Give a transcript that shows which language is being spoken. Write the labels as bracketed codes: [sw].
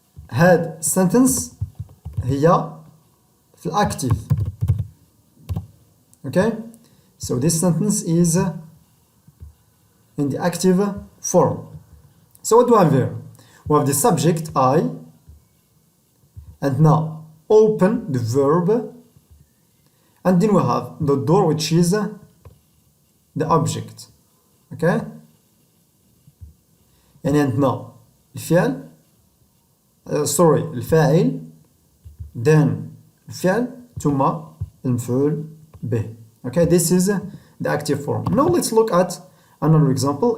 [ar] هاد sentence هي في الactive. [en] Okay. So this sentence is in the active form. So what do we have here? We have the subject I, and now open the verb, and then we have the door, which is the object. Okay. [ar] يعني عندنا الفعل الفاعل then الفعل ثم المفعول به. [en] Okay, this is the active form. Now let's look at another example.